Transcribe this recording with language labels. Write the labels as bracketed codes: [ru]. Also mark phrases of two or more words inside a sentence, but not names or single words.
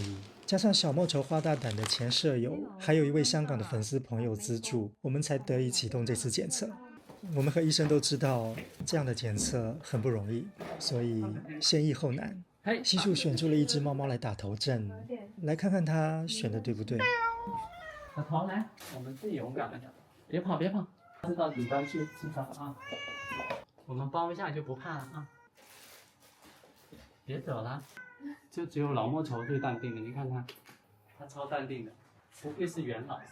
[zh] 加上小莫愁花大膽的前舍友，還有一位香港的粉絲朋友資助，我們才得以啟動這次檢測。我們和醫生都知道，這樣的檢測很不容易，所以先易後難。悉數選出了一隻貓貓來打頭陣，來看看它選的對不對。小桃來，我們最勇敢的，別跑，知道底端去知道啊。我們包一下就不怕了啊。別走了，就只有老莫愁最淡定的，你看他超淡定的，不愧是元老。